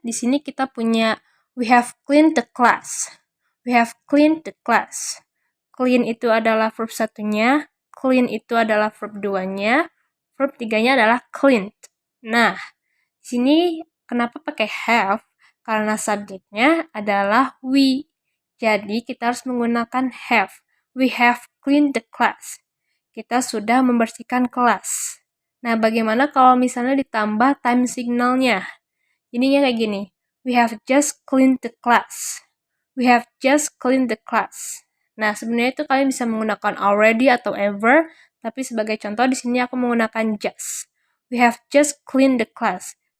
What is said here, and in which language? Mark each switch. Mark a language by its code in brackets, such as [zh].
[id] Di sini kita punya [en] we have cleaned the class. We have cleaned the class. [id] Clean itu adalah verb satunya, clean itu adalah verb 2-nya, verb 3-nya adalah cleaned. Nah, di sini kenapa pakai have? Karena subjeknya adalah we. Jadi kita harus menggunakan have. [en] We have cleaned the class. [id] Kita sudah membersihkan kelas. Nah, bagaimana kalau misalnya ditambah time signalnya? Jadinya kayak gini. [en] We have just cleaned the class. We have just cleaned the class. [id] Nah, sebenarnya itu kalian bisa menggunakan already atau ever, tapi sebagai contoh di sini aku menggunakan just. [en] We have just cleaned the class.